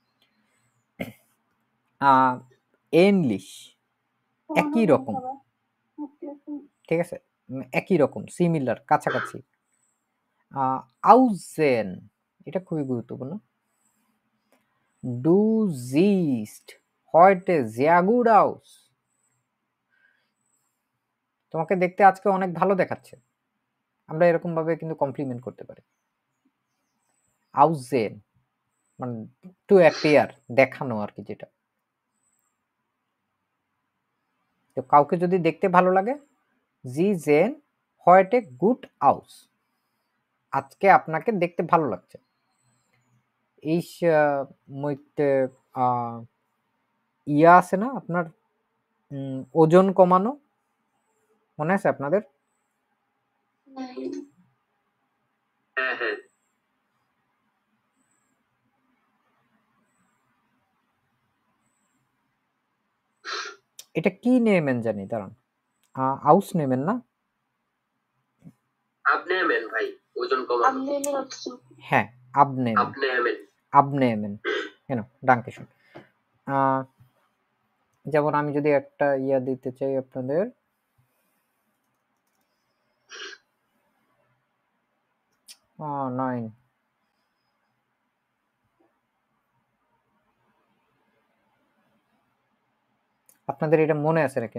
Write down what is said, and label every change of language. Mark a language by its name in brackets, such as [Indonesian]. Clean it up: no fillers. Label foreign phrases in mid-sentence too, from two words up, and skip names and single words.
[Bangla] এনলিশ একই রকম, ঠিক আছে? একই রকম, সিমিলার, কাছাকাছি। আউজেন এটা খুবই গুরুত্বপূর্ণ। [German] du siehst heute sehr gut aus, [Bangla] তোমাকে দেখতে আজকে অনেক ভালো দেখাচ্ছে, আমরা এরকম ভাবে কিন্তু কমপ্লিমেন্ট করতে পারি। আউজেন মানে [English] to appear, [Bangla] দেখানো আর কি, যেটা। তো কাউকে যদি দেখতে ভালো লাগে, [German] Sie sehen heute gut aus, [Bangla] আজকে আপনাকে দেখতে ভালো লাগছে। এই মধ্যে ইয়া আছে না আপনার, ওজন কমানো, মনে আছে আপনাদের? হ্যাঁ হ্যাঁ, এটা কি নেমেন জানি, দাঁড়ান। [German] aus nehmen [Bangla] না? abnehmen ভাই, ওজন কমানো। হ্যাঁ, [German] abnehmen, abnehmen, abnehmen, genau, danke schön। [Bangla] যেমন আমি যদি একটা ইয়া দিতে চাই আপনাদের, নয়, আপনাদের এটা মনে আছে নাকি?